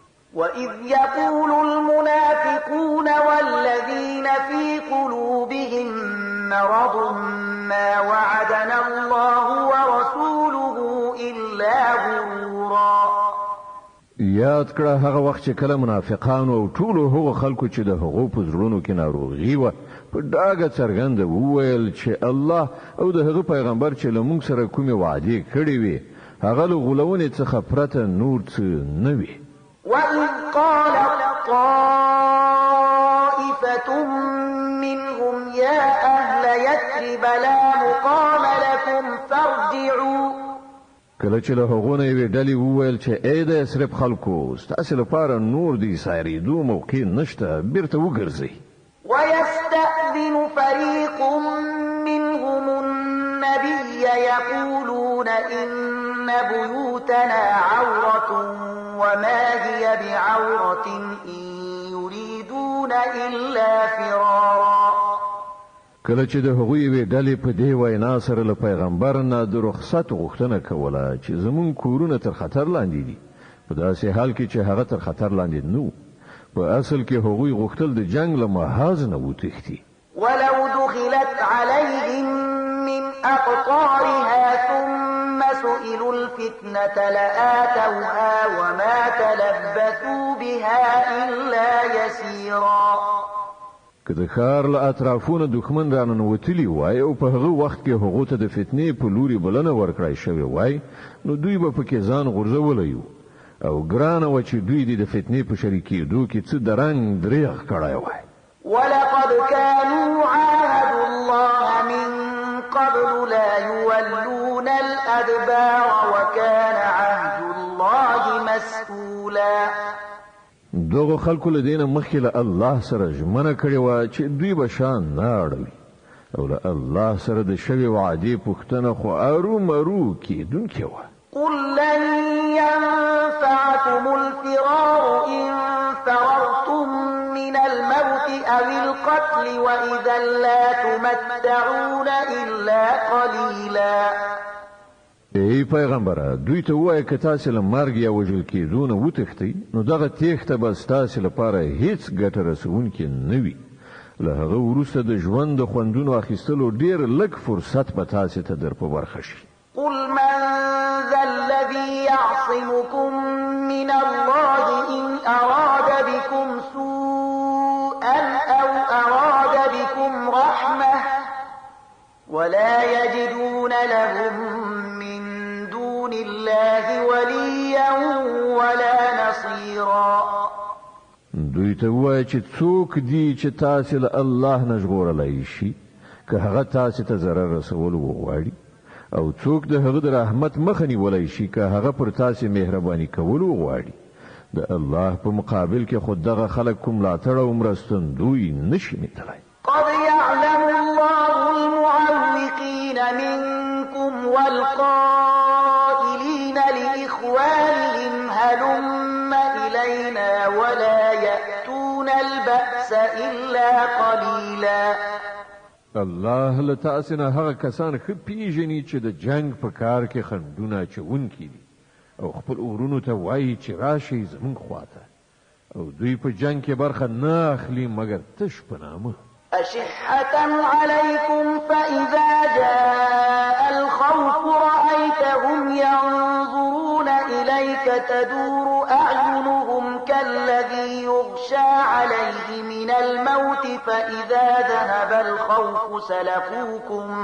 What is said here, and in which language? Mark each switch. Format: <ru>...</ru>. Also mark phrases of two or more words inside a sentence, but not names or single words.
<ar>وَإِذْ يَقُولُ الْمُنَافِقُونَ وَالَّذِينَ فِي قُلُوبِهِم مَّرَضٌ مَّا وَعَدَنَا اللَّهُ وَرَسُولُهُ إِلَّا غُرُورًا.</ar> <ps>یاد کړه هغه وخت چې کله منافقانو او ټولو هغو خلکو چې د هغو په زړونو کې ناروغي وه په ډاګه څرګنده وویل چې الله او د هغه پیغمبر چې له موږ سره کومې وعدې کړې وي هغه له غولونې څخه پرته نور څه نه وي.</ps> <ar>وَإِذْ قَالَت طَّائِفَةٌ مِّنْهُمْ يَا أَهْلَ يَثْرِبَ لَا مُقَامَ لَكُمْ فَارْجِعُوا.</ar> <ps>کله چې له هغو نه یوې ډلې وویل چې ای د یثرب خلکو ستاسې لپاره نور د سایرېدو موقع نشته، بیرته وګرځئ.</ps> <ar>وَيَسْتَأْذِنُ فَرِيقٌ مِّنْهُمُ النَّبِيَّ يَقُولُونَ إِنَّ بُيُوتَنَا عَوْرَةٌ وَمَا هِيَ بِعَوْرَةٍ إِن يُرِيدُونَ إِلَّا فِرَارًا.</ar> <ps>کله چې د هغوی یوې ډلې په دې وینا سره له پیغمبر نه د رخصت غوښتنه کوله چې زموږ کورونه تر خطر لاندې دي، په داسې حال کې چې هغه تر خطر لاندې نه و، په اصل کې هغوی غوښتل د جنگ له محاذ نه وتښتي.</ps> <ar>ولو دخلت عليهم من أقطارها ثم سئلوا الفتنة لآتوها وما تلبثوا بها إلا يسيرا.</ar> <ps>که د ښار له اطرافونو دښمن راننوتلي وای او په هغه وخت کې هغو ته د فتنې په لوري بلنه ورکړای شوې وای نو دوی به پکې ځان غورځولی وو او ګرانه وه چې دوی د فتنې په شریکېدو کې څه د رنګ دریغ کړی وای.</ps> <ar>ولقد كانوا عاهدوا الله من قبل لا يولون الأدبار وكان عهد الله مسئولا.</ar> <ps>دغه خلکو له دینه مخکې له الله سره ژمنه کړې وه چې دوی به شان نه اړوي او له الله سره د شوې وعدې پوښتنه خو ارومرو کېدونکې وه.</ps> <ar>قل لن ينفعكم الفرار إن فررتم من الموت أو القتل وإذا لا تمتعون إلا قليلا.</ar> <ps>ای پیغمبره دوی ته وایه که تاسې له مرګ یا وژل کېدو نه وتښتئ نو دغه تېښته به ستاسې لپاره هیڅ ګټه رسوونکې نه وي. له هغه وروسته د ژوند د خوندونو اخیستلو ډېر لږ فرصت به تاسې ته در په برخه شي.</ps> <ar>قل من ذا الذي يعصمكم من الله إن أراد بكم سوءا أو أراد بكم رحمة ولا يجدون لهم من دون الله وليا ولا نصيرا.</ar> <ps>دوی ته وایه چې څوک دي چې تاسې له الله نه ژغورلی شي که هغه تاسې ته ضرر رسول وغواړي او څوک د هغه د رحمت مخه نیولی شي که هغه پر تاسې مهرباني کول وغواړي. د الله په مقابل کې خو دغه خلک کوم ملاتړ او مرستندوی نشي میتلی.</ps> <ar>قد يعلم الله المعوقين منكم والقائلين لإخوانهم هلم إلينا ولا يأتون البأس إلا قليلا.</ar> <ps>الله له تاسې نه هغه کسان ښه پیژني چې د جنگ په کار کې خنډونه اچوونکي دي او خپل اورونو ته وایي چې راشئ زموږ خواته او دوی په جنگ کې برخه نه اخلي مګر تش په نامه.</ps> <ar>أشحة عليكم فإذا جاء الخوف رأيتهم ينظرون إليك تدور أعينهم كالذي يغشى عليه من الموت فإذا ذهب الخوف سلقوكم</ar>